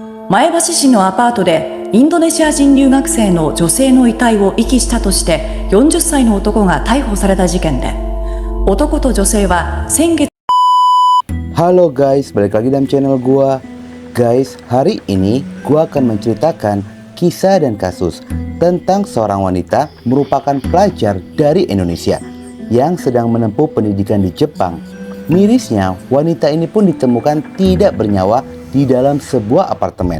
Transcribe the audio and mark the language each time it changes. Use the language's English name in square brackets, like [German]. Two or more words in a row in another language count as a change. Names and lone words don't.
[Japanese] 前橋市のアパートでインドネシア人留学生の女性の遺体を遺棄したとして40歳の男が逮捕された事件で、男と女性は先月。 [Indonesian] Halo guys, balik lagi dalam channel gua. Guys, hari ini gua akan menceritakan kisah dan kasus tentang seorang wanita merupakan pelajar dari Indonesia yang sedang menempuh pendidikan di Jepang. Mirisnya, wanita ini pun ditemukan tidak bernyawa di dalam sebuah apartemen.